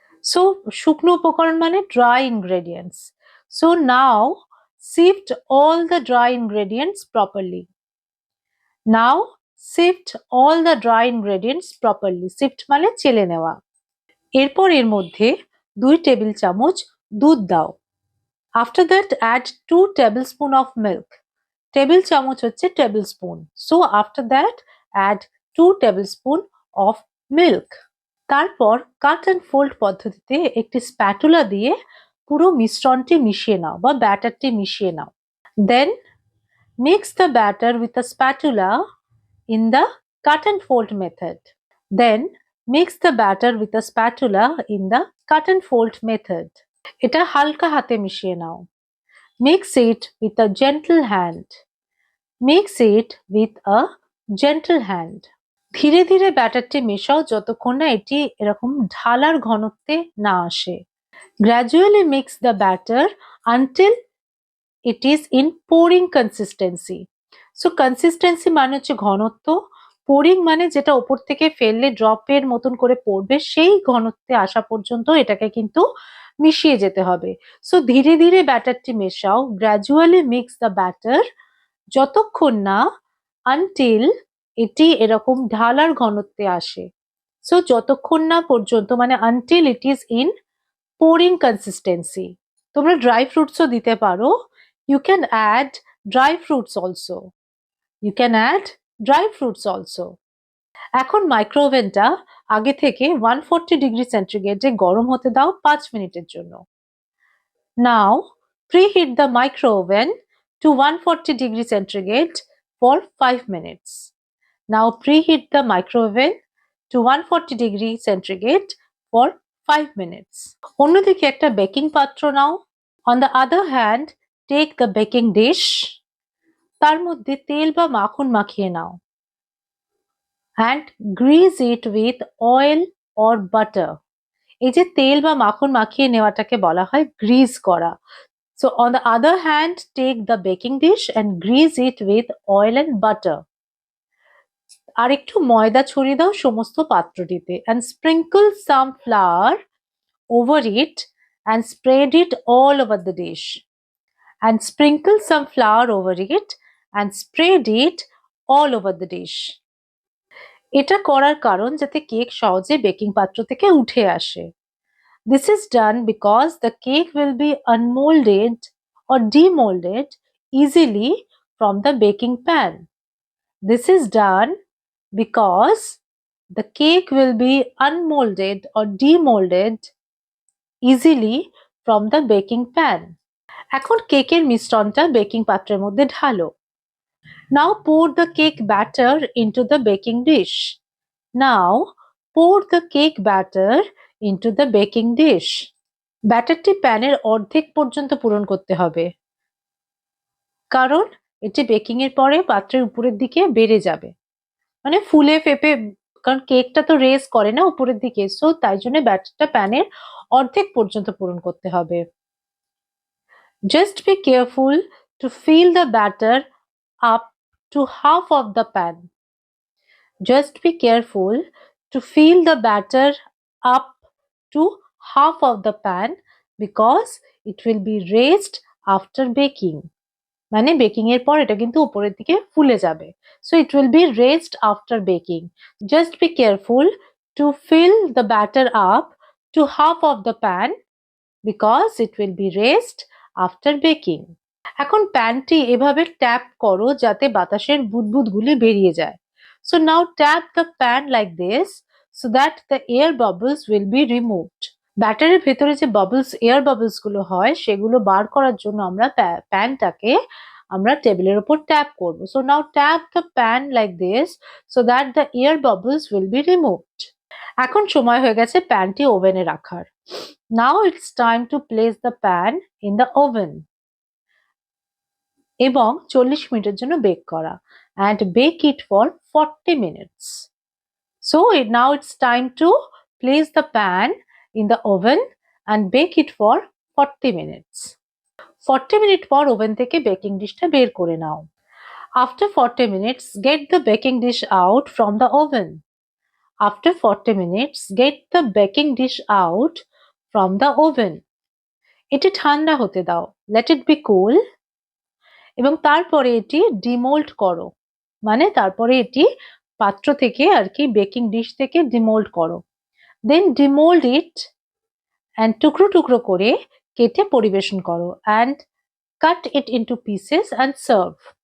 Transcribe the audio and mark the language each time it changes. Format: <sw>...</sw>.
<en>So</en> <bn>শুকনো উপকরণ মানে</bn> <en>dry ingredients. So now sift all the dry ingredients properly. Now sift all the dry ingredients properly.</en> <bn>Sift মানে চেলে নেওয়া. এরপর এর মধ্যে 2 টেবিল চামচ দুধ দাও.</bn> <en>After that add 2 tablespoon of milk.</en> <bn>Table চামচ হচ্ছে tablespoon.</bn> <en>So after that add 2 tablespoon of milk.</en> <bn>তারপর কাট অ্যান্ড ফোল্ড পদ্ধতিতে একটি স্প্যাটুলা দিয়ে পুরো মিশ্রণটি মিশিয়ে নাও বা ব্যাটারটি মিশিয়ে নাও.</bn> <en>Then mix the batter with a spatula in the cut and fold method. Then mix the batter with a spatula in the cut and fold method.</en> <bn>এটা হালকা হাতে মিশিয়ে নাও.</bn> <en>Mix it with a gentle hand. Mix it with a gentle hand.</en> <bn>ধীরে ধীরে ব্যাটারটি মেশাও যতক্ষণ না এটি এরকম ঢালার ঘনত্বে না আসে.</bn> <en>Gradually mix the batter until it is in pouring consistency.</en> <bn>So consistency মানে হচ্ছে ঘনত্ব, pouring মানে যেটা উপর থেকে ফেললে ড্রপের মতন করে পড়বে সেই ঘনত্বে আসা পর্যন্ত এটাকে কিন্তু মিশিয়ে যেতে হবে. সো ধীরে ধীরে ব্যাটারটি মেশাও.</bn> <en>Gradually mix the batter</en> <bn>যতক্ষণ না</bn> <en>until</en> <bn>এটি এরকম ঢালার ঘনত্বে আসে. সো যতক্ষণ না পর্যন্ত মানে</bn> <en>until it is in pouring consistency.</en> <bn>তোমরা ড্রাই ফ্রুটসও দিতে পারো.</bn> <en>You can add dry fruits also. You can add dry fruits also.</en> <bn>এখন মাইক্রোওভেনটা আগে থেকে 140 ডিগ্রি সেন্টিগ্রেডে গরম হতে দাও 5 মিনিটের জন্য.</bn> <en>Now preheat the microoven to 140 degree centigrade for 5 minutes. Now preheat the microoven to 140 degree centigrade for 5 minutes.</en> <bn>অন্যদিকে একটা বেকিং পাত্র নাও.</bn> <en>On the other hand, take the baking dish.</en> <bn>তার মধ্যে তেল বা মাখন মাখিয়ে নাও.</bn> <en>And grease it with oil or butter.</en> <bn>এই যে তেল বা মাখন মাখিয়ে নেওয়াটাকে বলা হয় গ্রিজ করা.</bn> <en>So on the other hand, take the baking dish and grease it with oil and butter.</en> <bn>আর একটু ময়দা ছড়িয়ে দাও সমস্ত পাত্রটিতে</bn> <en>and sprinkle some flour over it and spread it all over the dish. And sprinkle some flour over it and spread it all over the dish.</en> <bn>এটা করার কারণ যাতে cake সহজে বেকিং পাত্র থেকে উঠে আসে.</bn> <en>This is done because the cake will be unmolded or demolded easily from the baking pan. This is done because the cake will be unmolded or demolded easily from the baking pan.</en> <bn>এখন কেকের মিশ্রণটা baking পাত্রের মধ্যে ঢালো.</bn> <en>Now pour the cake batter into the baking dish. Now pour the cake batter into the baking dish.</en> <bn>ব্যাটারটি প্যানের অর্ধেক পর্যন্ত পূরণ করতে হবে, কারণ এটি বেকিং এর পরে পাত্রের উপরের দিকে বেড়ে যাবে, মানে ফুলে ফেপে, কারণ কেকটা তো রেজ করে না উপরের দিকে, সো তাই জন্য ব্যাটারটা প্যানের অর্ধেক পর্যন্ত পূরণ করতে হবে.</bn> <en>Just be careful to fill the batter up to half of the pan. Just be careful to fill the batter up to half of the pan because it will be raised after baking.</en> <bn>মানে baking এর পর এটা কিন্তু উপরের দিকে ফুলে যাবে.</bn> <en>So it will be raised after baking. Just be careful to fill the batter up to half of the pan because it will be raised after baking.</en> <bn>এখন প্যানটি এভাবে ট্যাপ করো যাতে বাতাসের বুদবুদগুলি বেরিয়ে যায়.</bn> <en>So now tap the pan like this so that the air bubbles will be removed.</en> <bn>ব্যাটারের ভেতরে যে এয়ার বাবলস গুলো হয় সেগুলো বার করার জন্য আমরা প্যানটাকে আমরা টেবিলের উপর ট্যাপ করব।</bn> <en>So now tap the pan like this so that the air bubbles will be removed.</en> <bn>এখন সময় হয়ে গেছে প্যানটি ওভেনে রাখার।</bn> <en>now it's time to place the pan in the oven</en> <bn>এবং 40 মিনিটের জন্য বেক করা</bn> <en>And bake it for 40 minutes. So now it's time to place the pan in the oven and bake it for 40 minutes.</en> <bn>40 minute পর oven থেকে baking ডিশটা বের করে নাও।</bn> <en>After 40 minutes, get the baking dish out from the oven. After 40 minutes, get the baking dish out from the oven.</en> <bn>এটি ঠান্ডা হতে দাও।</bn> <en>Let it be cool.</en> <bn>এবং তারপরে এটি ডিমোল্ড করো। মানে তারপরে এটি পাত্র থেকে আর কি বেকিং ডিশ থেকে ডিমোল্ড করো।</bn> <en>Then demold it and</en> <bn>টুকরো টুকরো করে কেটে পরিবেশন করো</bn> <en>and cut it into pieces and serve.</en>